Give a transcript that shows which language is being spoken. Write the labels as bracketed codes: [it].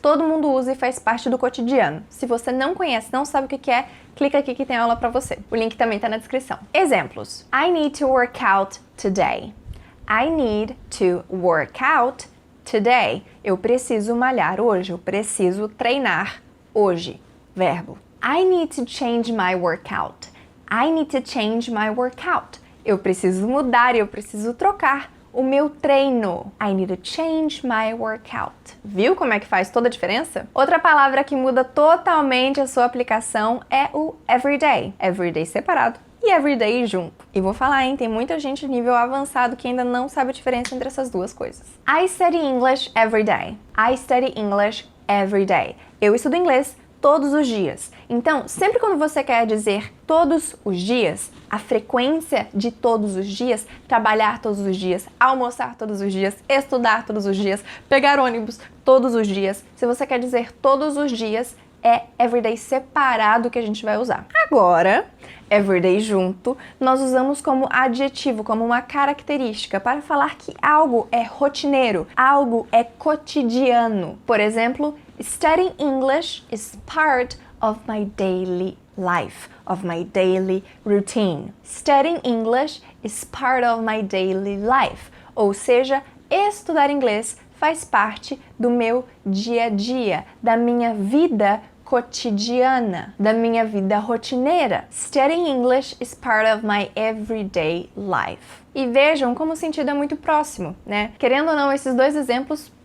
[pt] Todo mundo usa e faz parte do cotidiano. Se você não conhece, não sabe o que é, clica aqui que tem aula para você. O link também está na descrição. Exemplos. [en] I need to work out today. I need to work out today. [pt] Eu preciso malhar hoje, eu preciso treinar hoje. Verbo. [en] I need to change my workout. I need to change my workout. [pt] Eu preciso mudar, eu preciso trocar o meu treino. [en] I need to change my workout. [pt] Viu como é que faz toda a diferença? Outra palavra que muda totalmente a sua aplicação é o everyday. Everyday separado e everyday junto. E vou falar, hein, tem muita gente de nível avançado que ainda não sabe a diferença entre essas duas coisas. [en] I study English every day. I study English every day. [pt] Eu estudo inglês todos os dias. Então, sempre quando você quer dizer todos os dias, a frequência de todos os dias, trabalhar todos os dias, almoçar todos os dias, estudar todos os dias, pegar ônibus todos os dias, se você quer dizer todos os dias, é everyday separado que a gente vai usar. Agora, everyday junto, nós usamos como adjetivo, como uma característica, para falar que algo é rotineiro, algo é cotidiano. Por exemplo, [en] studying English is part of my daily life, of my daily routine. Studying English is part of my daily life. [pt] Ou seja, estudar inglês faz parte do meu dia a dia, da minha vida cotidiana, da minha vida rotineira. [en] Studying English is part of my everyday life. [pt] E vejam como o sentido é muito próximo, né? Querendo ou não, esses dois exemplos